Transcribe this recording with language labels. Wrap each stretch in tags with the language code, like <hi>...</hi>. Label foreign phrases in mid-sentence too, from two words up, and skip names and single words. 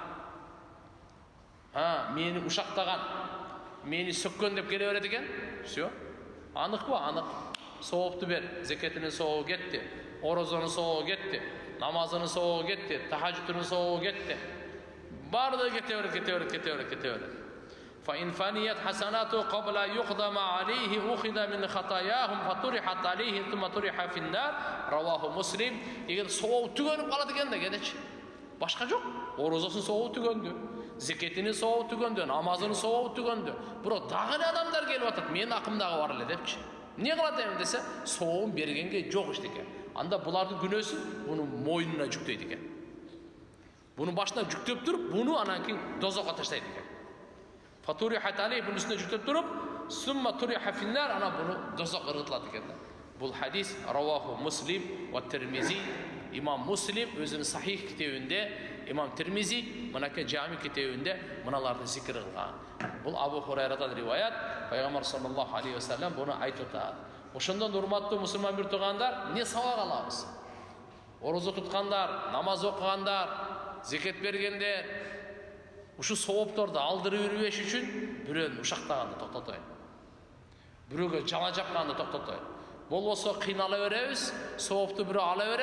<ky>Мени ушактаган. Мени сөккөн деп келе берет экен. Всё. Аныкпы? Анык. Соопту бер, зекетинин соогу кетти, орозонун соогу кетти, намазынын соогу кетти, тахажжудунун соогу кетти. Бардыгы кете берет.</ky> <ar>فإن فنيت حسناته قبل أن يقضى ما عليه أخذ من خطاياهم فطرحت عليه ثم طرح في النار. رواه مسلم.</ar> <ky>Эгер соогу түгөнүп калат экен да кедечи. Башка жок. Орозосун соогу түгөндү, зекетинин соогу түгөндү, намазынын соогу түгөндү. Бирок дагы эле адамдар келип атат, менин акымдагы бар эле депчи. Эмне кылат эми десе, соогун бергенге жок иштекен. Анда булардын күнөөсүн мунун мойнуна жүктөйт экен. Мунун башына жүктөп туруп, муну анан кийин дозокко таштайт экен.</ky> <ar>فطرحت عليه,</ar> <ky>bunun üstüne жүктөп туруп,</ky> <ar>ثم طرح في النار,</ar> <ky>ana bunu dozok ыргытылат экен. Бул хадис</ky> <ar>رواه مسلم والترمذي.</ar> <ky>Имам Муслим өзүнүн сахих китебинде, Имам Термизи мынакей жами китебинде мыналарды зикир кылган. Бул Абу Хурайрадан риваят, Пайгамбар</ky> <ar>صلى الله عليه وسلم</ar> <ky>буну айтып атат. Ошондон урматтуу мусулман бир туугандар, эмне сабак алабыз? Орозо туткандар, намаз окугандар, зекет бергендер, ушу соопторду алдырып жүрбеш үчүн бирөөнү ушактаганды токтотойт. Бирөөгө жала жапканды токтотойт. Болбосо кыйнала беребиз, соопту бирөө ала берет.</ky>